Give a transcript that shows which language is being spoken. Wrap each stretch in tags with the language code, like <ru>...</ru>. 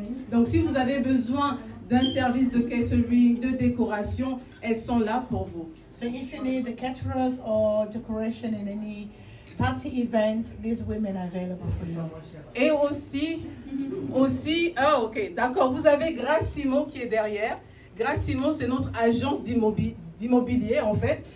<fr>Donc, si vous avez besoin d'un service de catering, de décoration, elles sont là pour vous.</fr> <en>So if you need the caterers or decoration in any party event, these women are available for you.</en> <fr>Et aussi, ok, d'accord, vous avez Grace Simon qui est derrière. Grace Simon, c'est notre agence d'immobilier en fait.</fr>